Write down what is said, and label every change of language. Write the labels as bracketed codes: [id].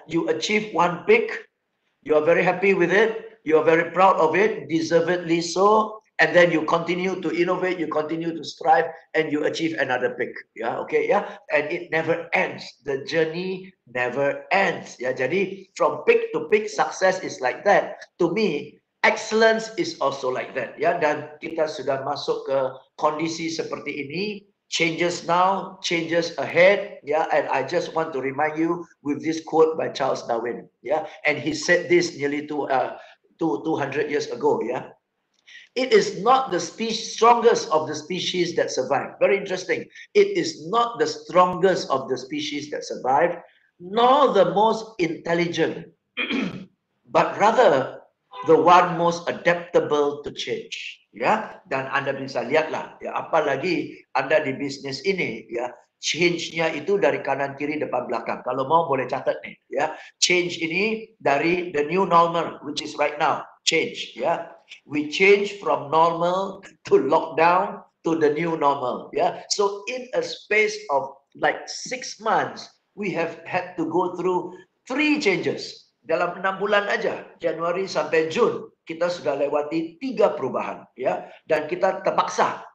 [en] You achieve one peak, you are very happy with it, you are very proud of it, deservedly so. And then you continue to innovate, you continue to strive, and you achieve another peak. Yeah, okay, yeah. And it never ends. The journey never ends. [id] Ya, jadi [en] from peak to peak, success is like that. To me, excellence is also like that. [id] Ya, dan kita sudah masuk ke kondisi seperti ini. [en] Changes now, changes ahead. Yeah, and I just want to remind you with this quote by Charles Darwin. Yeah, and he said this nearly 200 years ago. Yeah. It is not the strongest of the species that survive. Very interesting. It is not the strongest of the species that survive, nor the most intelligent, but rather the one most adaptable to change. [id] Ya, dan Anda bisa lihatlah, ya, apalagi Anda di bisnis ini, ya, change-nya itu dari kanan kiri depan belakang. Kalau mau boleh catat nih, ya. [en] Change [id] ini dari [en] the new normal, which is right now. Change, ya. We change from normal to lockdown to the new normal. Yeah. So in a space of like 6 months, we have had to go through 3 changes. [id] Dalam 6 bulan aja, Januari sampai Jun, kita sudah lewati 3 perubahan. Ya. Dan kita terpaksa